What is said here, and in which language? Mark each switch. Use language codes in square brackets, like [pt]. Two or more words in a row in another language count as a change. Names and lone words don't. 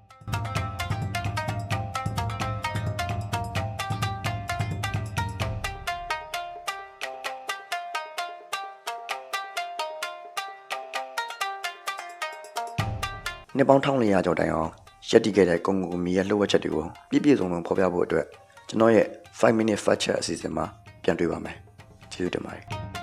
[my] နှစ်ပေါင်း1400ကျော်တိုင်အောင်ရက်တည်ခဲ့တဲ့ကုမ္ပဏီရဲ့လှုပ်ဝက်ချက်တွေကိုပြည့်ပြည့်စုံစုံဖော်ပြဖို့အတွက်ကျွန်တော်ရဲ့5 [en] minute fact check [my] အစီအစဉ်မှာပြန်တွေ့ပါမယ်ကျေးဇူးတင်ပါတယ်